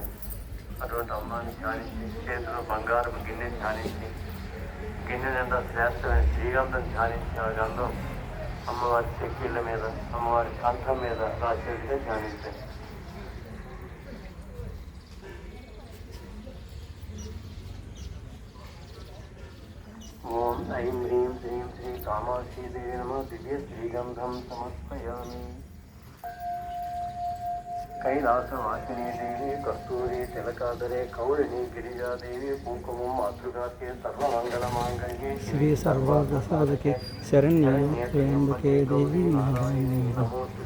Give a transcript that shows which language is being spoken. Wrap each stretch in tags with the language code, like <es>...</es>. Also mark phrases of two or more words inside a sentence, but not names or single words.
<te>అటువంటి అమ్మాని ధ్యానించి చేతిలో బంగారపు గిన్నె ధ్యానించి, గిన్నె నిండా శ్రేష్టమైన శ్రీగంధం ధ్యానించి, ఆ గంధం అమ్మవారి చెక్కిళ్ళ మీద, అమ్మవారి కంఠం మీద రాసేస్తే ధ్యానించాం.</te> <sa>ॐ ऐं ह्रीं श्रीं श्री कामाक्षि देवि नमः. दिव्य श्रीगन्धं समर्पयामि. कैलासवासिनी देवी कस्तूरी तिलकाधरे कौलिनी गिरिजादेवी कुंकुमं मातृकार्ये सर्वमंगलमांगल्ये श्री सर्वार्थसाधके शरण्ये त्र्यंबके देवी नारायणी नमोस्तुते।</sa>